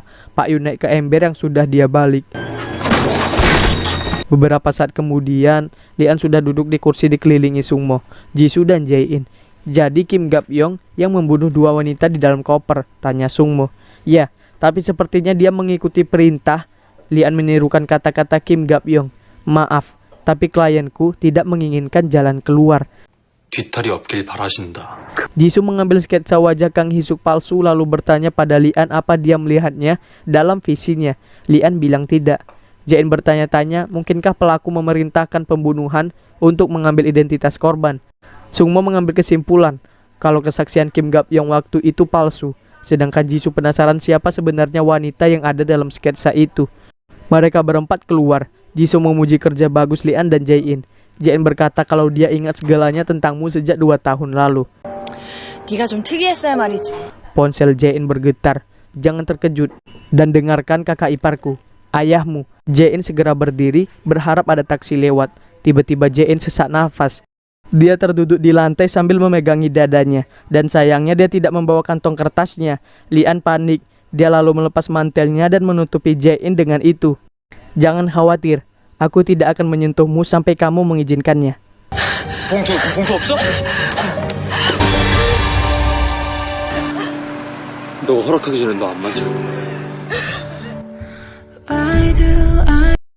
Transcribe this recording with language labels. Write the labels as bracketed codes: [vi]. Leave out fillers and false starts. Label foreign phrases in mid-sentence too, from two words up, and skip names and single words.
[id] Pak Yun naik ke ember yang sudah dia balik. Beberapa saat kemudian, Lian sudah duduk di kursi dikelilingi Sungmo, Jisoo dan Jae-in. Jadi Kim Gap-yong yang membunuh dua wanita di dalam koper, tanya Sungmo. Ya, tapi sepertinya dia mengikuti perintah. Lian menirukan kata-kata Kim Gap-yong. Maaf, tapi klienku tidak menginginkan jalan keluar. [ko] 뒤탈이 없길 바라신다. [id] Jisoo mengambil sketsa wajah Kang Hisuk palsu lalu bertanya pada Lian apa dia melihatnya dalam visinya. Lian bilang tidak. Jae-in bertanya-tanya, mungkinkah pelaku memerintahkan pembunuhan untuk mengambil identitas korban. Sungmo mengambil kesimpulan kalau kesaksian Kim Gap-yong waktu itu palsu, sedangkan Jisoo penasaran siapa sebenarnya wanita yang ada dalam sketsa itu. Mereka berempat keluar. Jisoo memuji kerja bagus Lian dan Jae-in. Jae-in berkata kalau dia ingat segalanya tentangmu sejak 2 tahun lalu. [ko] 네가 좀 특이했어야 말이지. [id] Ponsel Jae-in bergetar. Jangan terkejut dan dengarkan kakak iparku, ayahmu. Jae-in segera berdiri, berharap ada taksi lewat. Tiba-tiba Jae-in sesak nafas. Dia terduduk di lantai sambil memegangi dadanya, dan sayangnya dia tidak membawa kantong kertasnya. Lian panik. Dia lalu melepas mantelnya dan menutupi Jae-in dengan itu. Jangan khawatir, aku tidak akan menyentuhmu sampai kamu mengizinkannya. [ko] 봉투 없어? 너 허락하기 전에 너 안 만져.